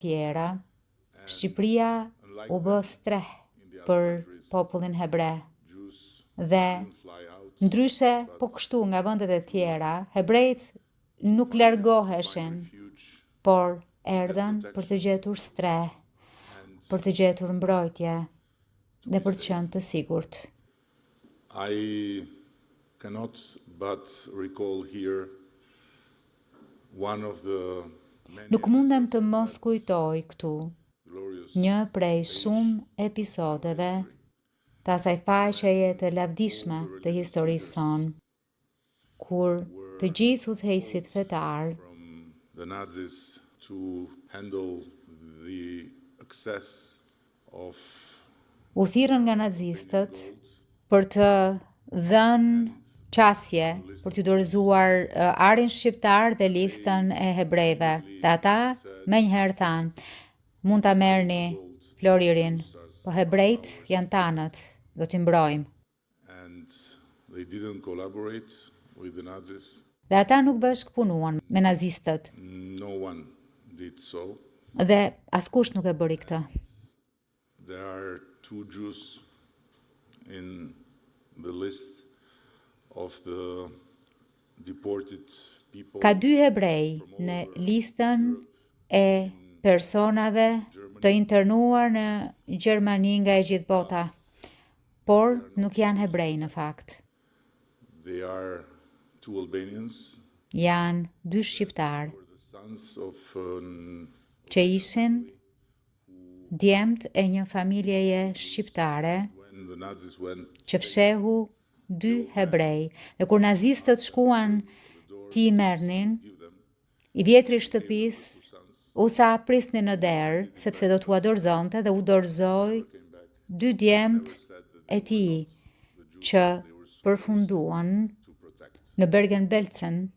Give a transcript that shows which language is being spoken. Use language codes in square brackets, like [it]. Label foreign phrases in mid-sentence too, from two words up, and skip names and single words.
[sq] tjera, Shqipëria u bë streh për popullin hebre dhe ndryshe po kështu nga vendet e tjera, hebrejt nuk largoheshin, por erdhen për të gjetur streh, për të gjetur mbrojtje dhe për të qenë të sigurt. [en] I cannot but recall here one of the [sq] Nuk mundem të mos kujtoj këtu një prej shumë episodeve të asaj faqeje të lavdishme të historisë sonë, kur të gjithë udhëheqësit fetar [en] from the Nazis to handle the excess of [sq] u thirrën nga nazistët për të dhënë qasje, për të dorëzuar arin shqiptar dhe listën e hebrejve. Dhe ata menjëherë thanë, mund ta merrni Floririn, po hebrejt janë tanët, do t'i mbrojmë. [en] and they didn't collaborate with the Nazis. [sq] Dhe ata nuk bashkëpunuan me nazistët, [en] No one did so. [sq] dhe askush nuk e bëri këtë. [en] There are 2 Jews in the list of the deported people. [sq] Ka 2 hebrej në listën e personave të internuar në Gjermani nga e gjithë bota, por nuk janë hebrej në fakt. [en] They are 2 Albanians, [sq] Janë 2 shqiptar [en] the sons of [sq] që ishin djemt e një familjeje shqiptare [en] when the Nazis went [sq] që fshehu 2 hebrej. Dhe kur nazistët shkuan ti i merrnin, i vjetri i shtëpisë u tha prisni në derë, sepse do t'u dorëzonte dhe u dorëzoi 2 djemt e tij që përfunduan në Bergen-Belsen